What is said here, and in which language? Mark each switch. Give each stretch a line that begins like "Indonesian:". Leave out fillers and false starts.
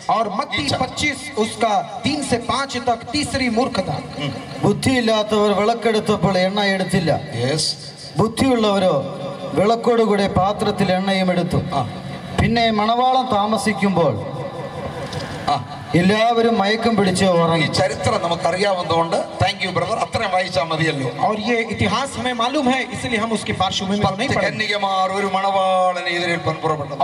Hindi: और मत्ती 25 उसका 3 से 5 तक तीसरी मूर्खता.
Malayalam: ബുദ്ധിയില്ലാത്തവർ വിളക്കെടുത്തപ്പോൾ എണ്ണ എടുത്തില്ല.
English: Yes.
Malayalam: ബുദ്ധിയുള്ളവരോ വിളക്കോടുകൂടെ പാത്രത്തിൽ എണ്ണയും എടുത്തു. പിന്നെ മണവാളം താമസിക്കുമ്പോൾ എല്ലാവരും മയക്കം പിടിച്ച് ഉറങ്ങി. ചരിത്രം നമുക്കറിയാവുന്നതുകൊണ്ട്
English: thank you brother,
Malayalam: അത്രയും വായിച്ചാൽ മതിയല്ലോ.
Hindi: और ये इतिहास हमें मालूम है, इसलिए हम उसकी पार्श्वभूमि में नहीं पढ़ेंगे.
Malayalam: കന്യകമാർ ഒരു മണവാളനെ എതിരേൽപ്പാൻ പുറപ്പെട്ടു.